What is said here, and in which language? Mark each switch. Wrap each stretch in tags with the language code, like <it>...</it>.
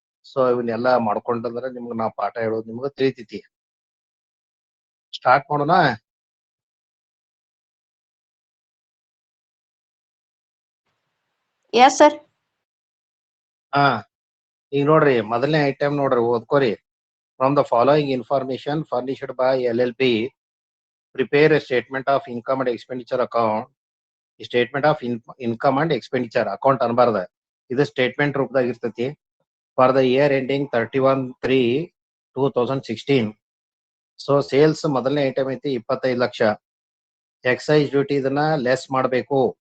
<kn>So ಇವನ್ನೆಲ್ಲಾ ಮಾಡ್ಕೊಂಡಂದ್ರ ನಿಮ್ಗ ನಾ ಪಾಠ ಹೇಳೋದು ನಿಮ್ಗ ತಿಳಿತೈತಿ. ಸ್ಟಾರ್ಟ್ ಮಾಡೋಣ.</kn> <en>Yes sir.</en> <kn>ಹಾ, ಈಗ ನೋಡ್ರಿ ಮೊದಲನೇ ಐಟಮ್ ನೋಡ್ರಿ, ಓದ್ಕೋರಿ.</kn> <en>From the following information furnished by LLP, prepare a statement of income and expenditure account. Statement of income and expenditure account</en> <kn>ಅನ್ಬಾರ್ದ, ಇದು ಸ್ಟೇಟ್ಮೆಂಟ್ ರೂಪದಾಗ ಇರ್ತೈತಿ.</kn> <en>For the year ending 31/3/2016.</en> <kn>So sales ಮೊದಲನೇ item ಐತಿ 25 ಲಕ್ಷ. ಎಕ್ಸೈಸ್ ಡ್ಯೂಟಿ ಇದನ್ನ less ಮಾಡ್ಬೇಕು.</kn>